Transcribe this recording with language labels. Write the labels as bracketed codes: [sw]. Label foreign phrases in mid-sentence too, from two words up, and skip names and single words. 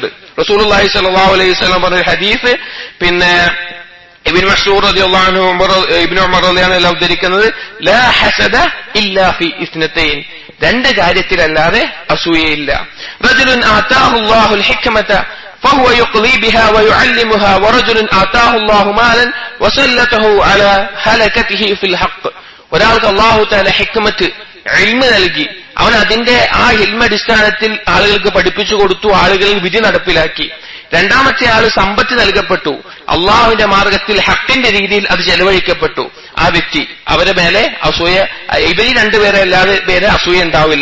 [ml] റസൂലുള്ളാഹി [ar] صلى الله عليه وسلم [ml] പറഞ്ഞ ഹദീസ് പിന്നെ ഇബ്നു മസ്ഊദ് [ar] رضي الله عنه, [ml] ഇബ്നു ഉമർ [ar] رضي الله عنه [ml] ഉദ്ധരിക്കുന്നത്, [ar] لا حسد إلا في اثنتين, [ml] 2 കാര്യത്തിലല്ലാതെ അസൂയയില്ല. [ar] رجل آتاه الله الحكمة فهو يقضي بها ويعلمها ورجل آتاه الله مالا وسلطه على هلكته في الحق. [ml] ഒരാൾക്ക് [ar] الله تعالى [ml] ഹിക്മത്ത്, ഇൽമ് നൽകി, അവൻ അതിന്റെ ആ ഇൽമടിസ്ഥാനത്തിൽ ആളുകൾക്ക് പഠിപ്പിച്ചു കൊടുത്തു, ആളുകളിൽ വിധി നടപ്പിലാക്കി. രണ്ടാമത്തെ ആള് സമ്പത്ത് നൽകപ്പെട്ടു, അള്ളാഹുവിന്റെ മാർഗത്തിൽ ഹക്കിന്റെ രീതിയിൽ അത് ചെലവഴിക്കപ്പെട്ടു. ആ വ്യക്തി അവരെ മേലെ അസൂയ, ഇവര് രണ്ടുപേരെ അല്ലാതെ പേരെ അസൂയ ഉണ്ടാവില്ല.